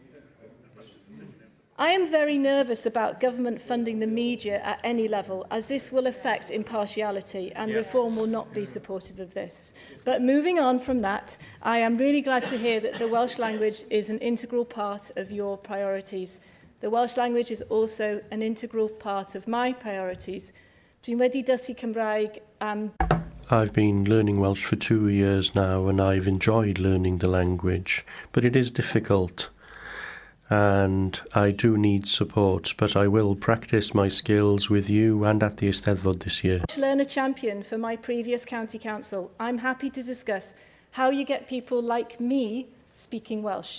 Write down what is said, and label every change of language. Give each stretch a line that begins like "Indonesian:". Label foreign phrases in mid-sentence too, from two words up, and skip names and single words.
English: I am very nervous about government funding the media at any level, as this will affect impartiality, and reform will not be supportive of this. But moving on from that, I am really glad to hear that the Welsh language is an integral part of your priorities. The Welsh language is also an integral part of my priorities.
Welsh: Dwi'n wedi dysgu Cymraeg
English: I've been learning Welsh for 2 years now, and I've enjoyed learning the language, but it is difficult. And I do need support, but I will practice my skills with you and at the Eisteddfod this year. Learner champion for my previous county council, I'm happy to discuss how you get people like me speaking Welsh.